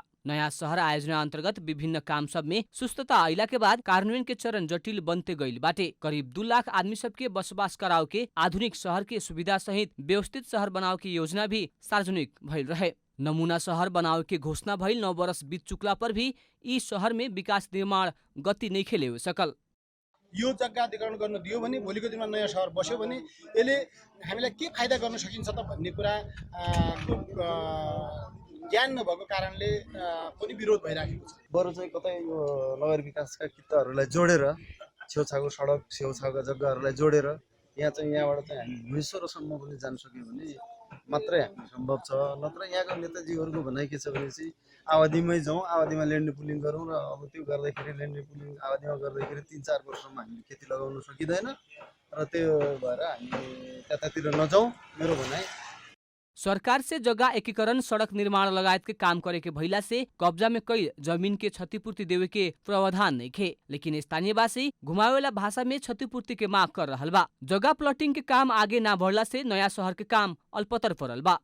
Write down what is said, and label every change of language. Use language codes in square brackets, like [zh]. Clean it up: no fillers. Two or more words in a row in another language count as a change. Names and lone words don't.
[bho] नया शहर आयोजना अंतर्गत विभिन्न काम सब में सुस्तता आइला के बाद कार्यान्वयन के चरण जटिल बनते गइल बाटे। करीब 2 लाख आदमी सबके बसोबास कराव के आधुनिक शहर के सुविधा सहित व्यवस्थित शहर बनाव की योजना भी सार्वजनिक भइल रहे। नमूना शहर बनाव के घोषणा भइल 9 वर्ष बीत चुकला पर भी यी शहर में विकास निर्माण गति नै खेले सकल। [ne] यो जग्गा अधिग्रहण गर्न दियो भने भोलिको दिनमा नयाँ शहर बस्यो भने यसले हामीलाई के फाइदा गर्न सकिन्छ त भन्ने कुरा ज्ञान नभएको कारणले पनि विरोध भइराखेको छ। बरु चाहिँ कतै यो नगर विकासका किताहरूलाई जोडेर छेउछाउको सडक छेउछाउका जग्गाहरूलाई जोडेर यहाँ चाहिँ यहाँबाट चाहिँ हामी भुइँसरोसम्म पनि जान सक्यौँ भने मात्रै हामी सम्भव छ। नत्र यहाँको नेताजीहरूको भनाइ के छ भने चाहिँ आवादीमै जाउँ, आवादीमा [en] land pooling [ne] गरौँ र अब त्यो गर्दाखेरि [en] land pooling [ne] आवादीमा गर्दाखेरि 3-4 वर्षमा हामीले खेती लगाउन सकिँदैन र त्यो भएर हामी त्यतातिर नजाउँ मेरो भनाइ। [bho] सरकार से जगह एकीकरण सड़क निर्माण लगायत के काम करे के भइला से कब्जा में कई जमीन के क्षतिपूर्ति देवे के प्रावधान नहीं खे, लेकिन स्थानीयवासी घुमावेला भाषा में क्षतिपूर्ति के मांग कर रहल बा। जगह प्लॉटिंग के काम आगे ना बढ़ला से नया शहर के काम अल्पतर पड़ल बा।